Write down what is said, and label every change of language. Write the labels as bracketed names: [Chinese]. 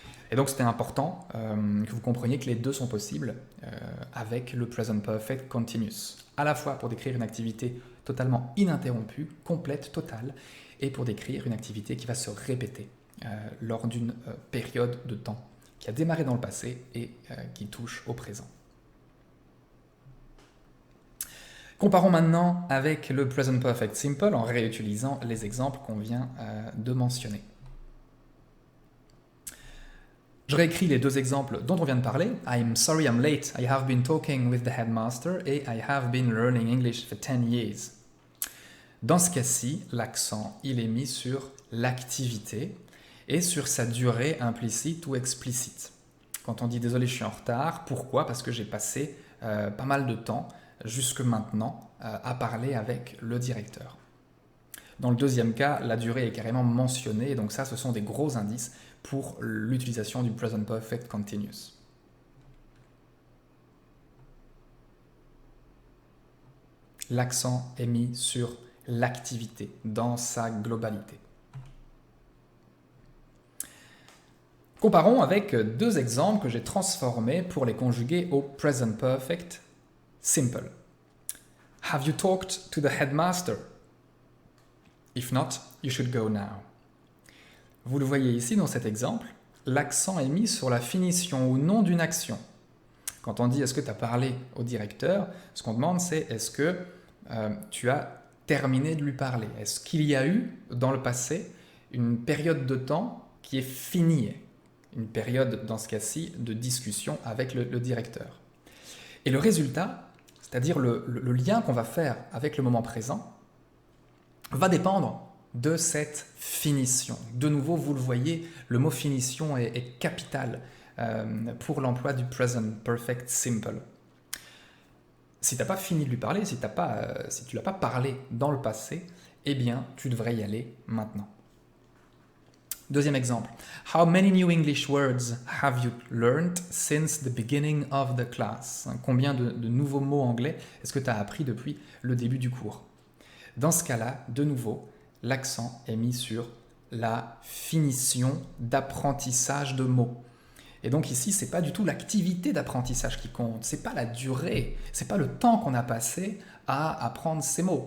[French] Et donc c'était important que vous compreniez que les deux sont possibles avec le Present Perfect Continuous, à la fois pour décrire une activité totalement ininterrompue, complète, totale, et pour décrire une activité qui va se répéter lors d'une période de temps qui a démarré dans le passé et qui touche au présent. Comparons maintenant avec le Present Perfect Simple en réutilisant les exemples qu'on vient de mentionner. Je réécris les deux exemples dont on vient de parler. [English] I'm sorry I'm late. I have been talking with the headmaster et I have been learning English for 10 years. [French] Dans ce cas-ci, l'accent il est mis sur l'activité et sur sa durée implicite ou explicite. Quand on dit désolé je suis en retard, pourquoi? Parce que j'ai passé pas mal de temps jusque maintenant à parler avec le directeur. Dans le deuxième cas, la durée est carrément mentionnée, donc ça ce sont des gros indices pour l'utilisation du Present Perfect Continuous. L'accent est mis sur l'activité dans sa globalité. Comparons avec deux exemples que j'ai transformés pour les conjuguer au Present Perfect Simple. [English] Have you talked to the headmaster? If not, you should go now. [French] Vous le voyez ici dans cet exemple, l'accent est mis sur la finition ou non d'une action. Quand on dit est-ce que tu as parlé au directeur, ce qu'on demande c'est est-ce que tu as terminé de lui parler? Est-ce qu'il y a eu dans le passé une période de temps qui est finie? Une période dans ce cas-ci de discussion avec le directeur. Et le résultat, c'est-à-dire le lien qu'on va faire avec le moment présent, va dépendre de cette finition. De nouveau, vous le voyez, le mot finition est capital pour l'emploi du Present Perfect Simple. Si tu n'as pas fini de lui parler, si tu ne l'as pas parlé dans le passé, eh bien, tu devrais y aller maintenant. Deuxième exemple. [English] How many new English words have you learned since the beginning of the class? [French] Combien de nouveaux mots anglais est-ce que tu as appris depuis le début du cours? Dans ce cas-là, de nouveau, l'accent est mis sur la finition d'apprentissage de mots. Et donc ici, ce n'est pas du tout l'activité d'apprentissage qui compte, ce n'est pas la durée, ce n'est pas le temps qu'on a passé à apprendre ces mots.